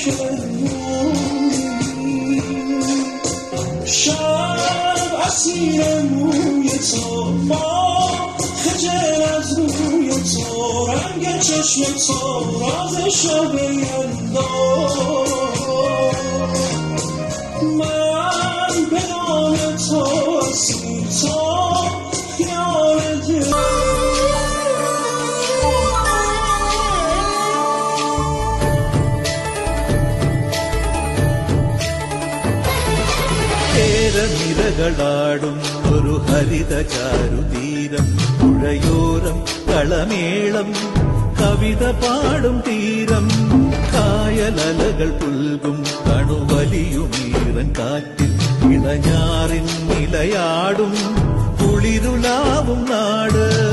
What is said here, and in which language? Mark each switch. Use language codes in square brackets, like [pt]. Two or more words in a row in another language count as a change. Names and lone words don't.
[fa] کنونی شب اسیر موی تو ما خجل از روی تو رنگ چشم تو راز شب من به نام تو اسیر تو خیال دل [ml] നിരകളാടും ഒരു ഹരിത ചാരുതീരം പുഴയോരം കളമേളം കവിത പാടും തീരം കായലലകൾ പുൽകും കണുവലിയുമീറൻ കാറ്റിൽ ഇളഞ്ഞാറിൻ നിലയാടും കുളിരുലാവും നാട്